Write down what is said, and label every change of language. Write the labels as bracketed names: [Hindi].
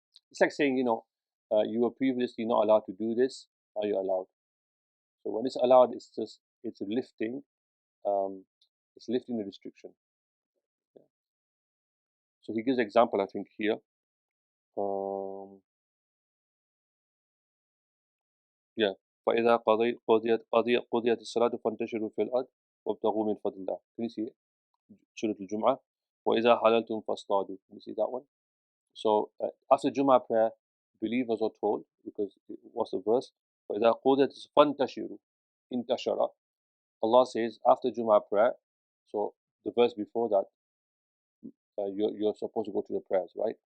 [English] It's like saying, you were previously not allowed to do this, now you're allowed. So when it's allowed, it's lifting, um, it's lifting the restriction. Yeah. So he gives an example, I think here. Um, [Arabic] فإذا قضيت الصلاة فانتشروا في الأرض وابتغوا من فضل الله. [English] Can you see it? Surah Al-Jum'ah. [Arabic] وإذا حللتم فاصطادوا. [English] Can you see that one? So after Jum'ah prayer, believers are told, because what's the verse? [Arabic] وإذا قضيت فانتشروا. انتشر. [English] Allah says after Jum'ah prayer, so the verse before that, you're supposed to go to the prayers, right?